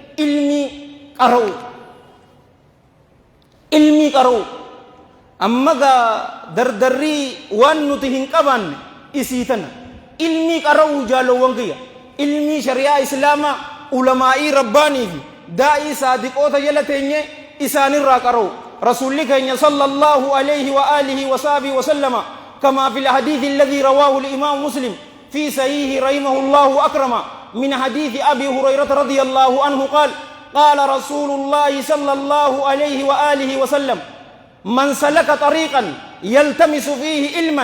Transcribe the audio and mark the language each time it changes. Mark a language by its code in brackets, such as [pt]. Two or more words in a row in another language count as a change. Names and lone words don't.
[om] ilmii qara'u amma gaa dardarrii waan nuti hin qabaanne isii tana ilmii qara'u jaalowwan kiyya ilmii shari'aa islaamaa ulamaa'ii rabbaanii fi daa'ii saadiqoota jala teenye isaanirraa qara'u rasuulli keenya [ar] صلى الله عليه وآله وصحبه وسلم كما في الحديث الذي رواه الإمام مسلم في صحيح رحمه الله أكرم من حديث أبي هريرة رضي الله عنه قال قال رسول الله صلى الله عليه وآله وسلم من سلك طريقا يلتمس فيه علما